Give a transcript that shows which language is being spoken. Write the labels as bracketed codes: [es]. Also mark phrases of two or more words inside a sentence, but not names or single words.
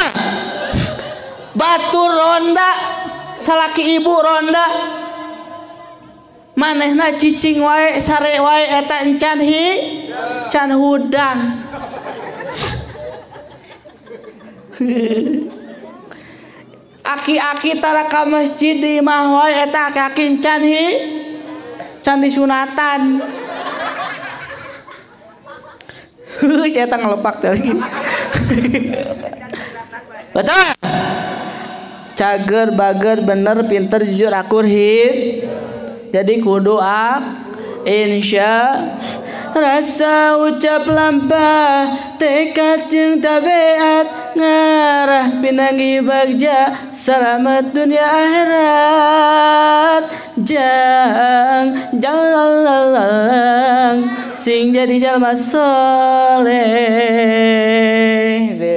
[su] Batur ronda salaki ibu ronda manehna cicing wae sare wae eta encan can hudang. Aki-aki tara ka masjid di imah wae eta aki-aki can disunatan. [id] Saya tak ngelepak tadi. [su] Betul? Cager, bager, bener, pinter, jujur, akur, hit. Jadi kudu insya rasa ucap lampah tekad jeung tabiat ngarah pinanggi bagja selamat dunia akhirat jang sing jadi jalma soleh